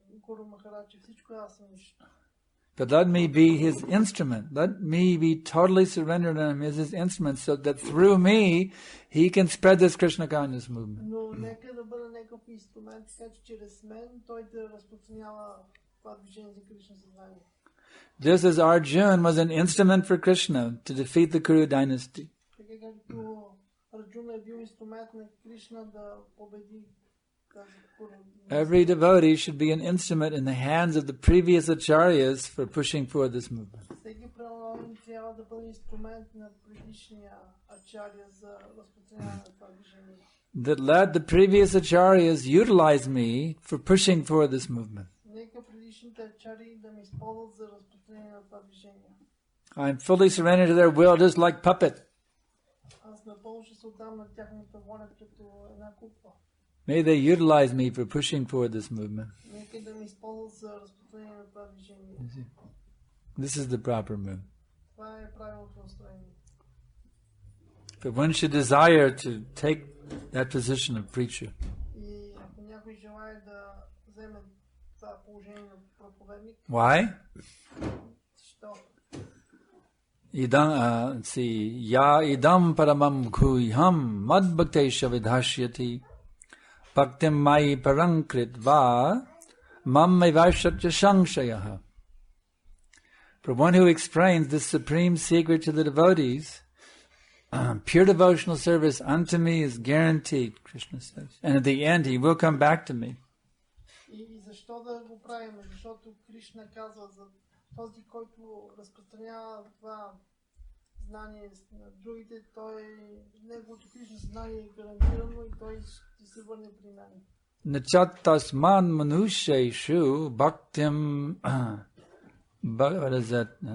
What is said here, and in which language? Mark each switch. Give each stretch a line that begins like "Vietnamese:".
Bulgarian: Гуру Махарадж, всичко аз съм нищо.
English: But let me be his instrument. Let me be totally surrendered to him as his instrument so that through me he can spread this Krishna conscious movement.
Bulgarian: Но нека да бъда някакъв инструмент, така че чрез мен той да разпространява това движение за Кришна съзнание.
English: Just as Arjun was an instrument for Krishna to defeat the Kuru dynasty.
Bulgarian: Така както Арджуна е бил инструмент на Кришна да победи тази Куру.
English: Every devotee should be an instrument in the hands of the previous acharyas for pushing forward this movement.
Bulgarian: Всеки преданен трябва да бъде инструмент на предишния ачаря за разпространяване на това движение.
English: That let the previous acharyas utilize me for pushing forward this movement.
Bulgarian: Нека предишните ачари да ме използват за разпространение на това движение.
English: I'm fully surrendered to their will, just like puppet.
Bulgarian: Аз напълно ще се отдам на тяхната воля като една кукла.
English: May they utilize me for pushing forward this movement.
Bulgarian: Нека да ме използват за разпространение на това движение.
English: This is the proper move.
Bulgarian: Това е правилното настроение.
English: But one should desire to take that position of preacher.
Bulgarian: И ако някой желае да вземе това положение на проповедник,
English: Why?
Bulgarian: защо?
Sanskrit: Let's see, ya idam paramam guhyam mad bhaktesha vidhashyati bhaktim mai parankrit va mam mevashatya shangshayaha.
English: For one who explains this supreme secret to the devotees, pure devotional service unto me is guaranteed, Krishna says. And at the end he will come back to me.
Bulgarian: И защо да го правим? Защото Кришна казва за този, който разпространява това знание на другите, неговото Кришна знание е гарантирано и той ще се върне при мен.
Sanskrit: Nachatasman manusheshu bhaktim
English: what is that?